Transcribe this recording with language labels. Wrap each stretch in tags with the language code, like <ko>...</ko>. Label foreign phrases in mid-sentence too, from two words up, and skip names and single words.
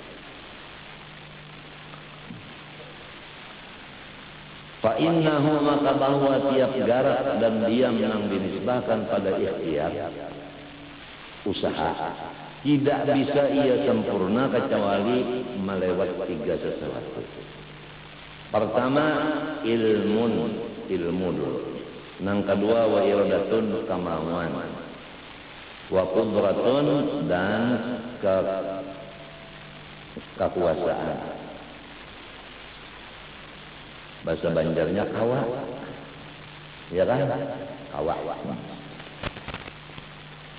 <ar>Fa innahu</ar> <id>maka bahwa tiap garak dan diam yang dinisbahkan pada ikhtiar usaha tidak bisa ia sempurna kecuali melewat tiga sesuatu. Pertama ilmu dulu. Yang kedua</id> <ar>wa iradatun</ar> <id>kemauan.</id> <ar>Wa qudratun</ar> <id>dan kekuasaan. Bahasa Banjarnya kawa. Ya kan? Kawa.</id>